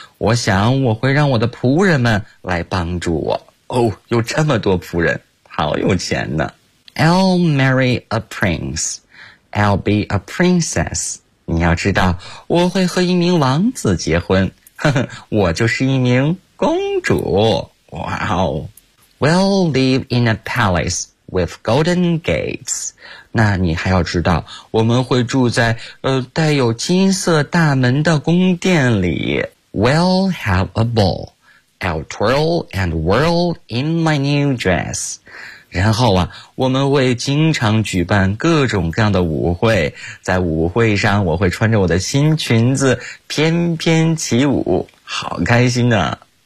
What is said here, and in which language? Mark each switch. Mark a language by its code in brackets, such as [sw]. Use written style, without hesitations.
[zh] 我想我会让我的仆人们来帮助我。 Oh, 有这么多仆人，好有钱呢。 [en] I'll marry a prince. I'll be a princess. [zh] 你要知道，我会和一名王子结婚。我就是一名公主。Wow. [en] We'll live in a palace with golden gates. [zh] 那你还要知道，我们会住在带有金色大门的宫殿里。 [en] We'll have a ball. I'll twirl and whirl in my new dress. [zh] 然后啊，我们会经常举办各种各样的舞会，在舞会上我会穿着我的新裙子翩翩起舞，好开心啊。